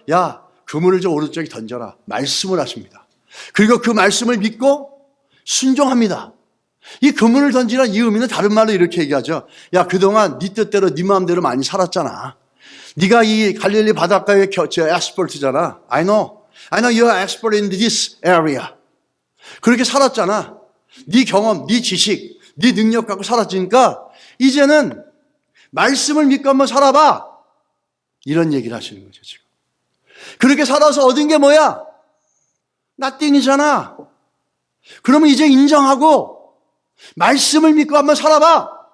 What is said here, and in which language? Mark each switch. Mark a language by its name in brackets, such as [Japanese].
[Korean] 야, 그물을 저 오른쪽에 던져라. 말씀을 하십니다. 그리고 그 말씀을 믿고 순종합니다. 이 그물을 던지는 이 의미는 다른 말로 이렇게 얘기하죠. 야, 그동안 네 뜻대로 네 마음대로 많이 살았잖아. 네가 이 갈릴리 바닷가의 엑스퍼트잖아. [English] I know you are expert in this area. [Korean] 그렇게 살았잖아. 네 경험, 네 지식, 네 능력 갖고 살았으니까 이제는 말씀을 믿고 한번 살아봐. 이런 얘기를 하시는 거죠, 지금. 그렇게 살아서 얻은 게 뭐야? nothing이잖아. 그러면 이제 인정하고 말씀을 믿고 한번 살아봐.